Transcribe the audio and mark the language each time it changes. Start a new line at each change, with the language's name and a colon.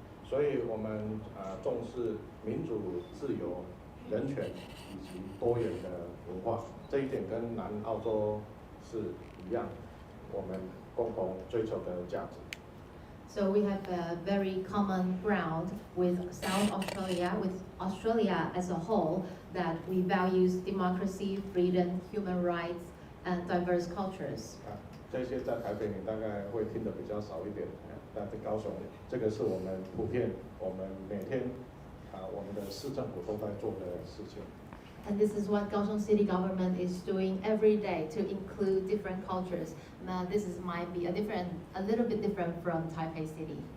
Chinese: 所以我们重视民主、自由、人权以及多元的文化，这一点跟南澳洲是一样，我们共同追求的价值。
English: So we have a very common ground with South Australia, with Australia as a whole, that we values democracy, freedom, human rights, and diverse cultures.
Chinese: 这些在台北你大概会听得比较少一点，但在高雄，这个是我们普遍，我们每天我们的市政府都在做的事情。
English: And this is what Kaohsiung City government is doing every day to include different cultures. Now, might be a little bit different from Taipei City.